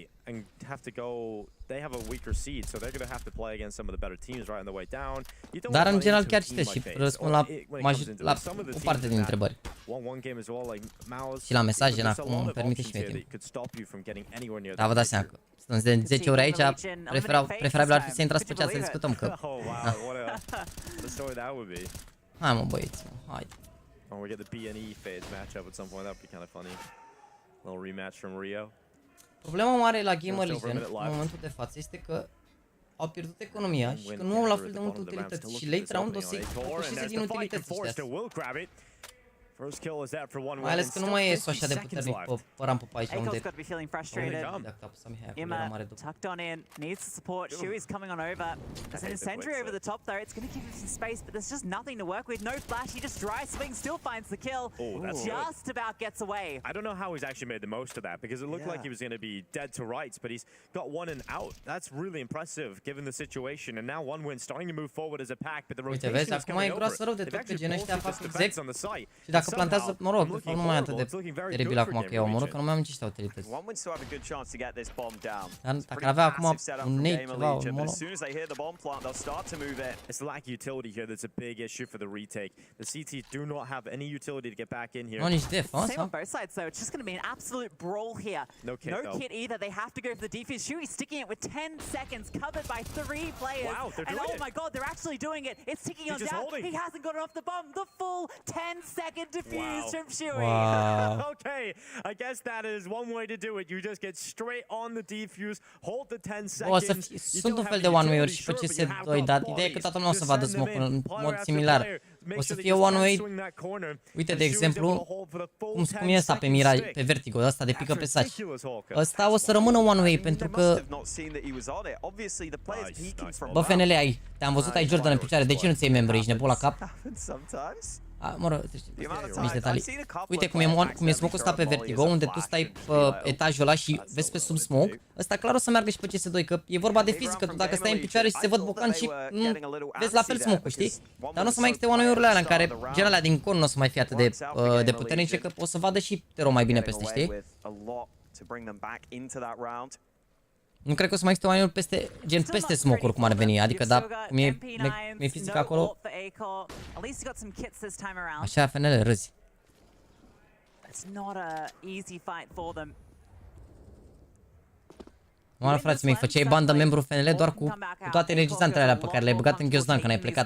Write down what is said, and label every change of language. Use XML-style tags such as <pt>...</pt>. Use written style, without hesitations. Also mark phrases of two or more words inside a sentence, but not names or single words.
<ro>Dar în general chiar citesc și răspund la o parte din întrebări. Și la mesaje, acum îmi permite și mie timp. Dar vă dați seama că stând de 10 ore aici, preferabil ar fi să intrați pe chat să discutăm că... Hai mă băieți, hai.</ro> <en>We get the B&E FaZe matchup at some point. That would be kind of funny. Little rematch from Rio.</en> <ro>Problema mare la Gamer Legion în momentul de față este că au pierdut economia și că nu au la fel de multe utilități și</ro> <en>late round</en> <ro>o să-i depășeze din utilități ăștia. Mai ales că nu mai e așa de puternic pe rampă pe aici unde... Dacă apăsam era mare după.</ro> <en>Tucked on in, needs the support. Shui's coming on over. There's an incendiary over the top though. It's going to give him some space, but there's just nothing to work with. No flash. He just dry swing, still finds the kill. Just about gets away. I don't know how he's actually made the most of that because it looked like he was going to be dead to rights, but he's got one and out. That's really impressive given the situation. And now one win starting to move forward as a pack, but the rotation is coming over. They've actually bolstered the defense on the site.</en> <ro>Dacă plantează, mă rog, de fapt nu mai e atât de teribil acum că eu omoră, că nu mai am nici ăștia utilități. Dar dacă avea acum un nade, ceva, un mono...</ro> <en>It's the lack of utility here that's a big issue for the retake. The CT do not have any utility to get back in here.</en> <ro>Nu nici def,</ro> <en>Same on both sides though. It's just going to be an absolute brawl here. No kit either. They have to go for the defuse. Shui's sticking it with 10 seconds, covered by 3 players. Wow, they're doing it. Oh my god, they're actually doing it. It's ticking on down. He hasn't gotten off the bomb. The full 10-second defuse from Shui. Wow. Okay, I guess that is one way to do it. You just get straight on the defuse, hold the 10 seconds.</en> <ro>Sunt un fel de one-way-uri și pe CS2, dar ideea e că toată lumea o să vadă smoke-ul în mod similar. O să fie one-way. Uite, de exemplu, cum e ăsta pe Mirage, pe Vertigo, ăsta de pică pe saci. Ăsta o să rămână one-way pentru că... Bă, FNL, te-am văzut, ai Jordan în picioare, de ce nu ți iei membru, ești nebun la cap? Mă rog, mici detalii. Uite cum e smoke-ul ăsta pe Vertigo, unde tu stai pe etajul ăla și vezi pe sub smoke. Ăsta clar o să meargă și pe CS2, că e vorba de fizică, tu dacă stai în picioare și se văd bocan și vezi la fel smoke-ul, știi? Dar nu o să mai existe one-way-urile alea în care gen alea din con nu o să mai fie atât de puternice, că o să vadă și Tero mai bine peste, știi? Nu cred că o să mai existe one-way-uri peste, gen peste smoke-uri cum ar veni, adică da, cum e fizică acolo. Așa, FNL, râzi. Mă, frații mei, făceai bandă membru FNL doar cu toate regizantele alea pe care le-ai băgat în ghiozdan când ai plecat.</ro>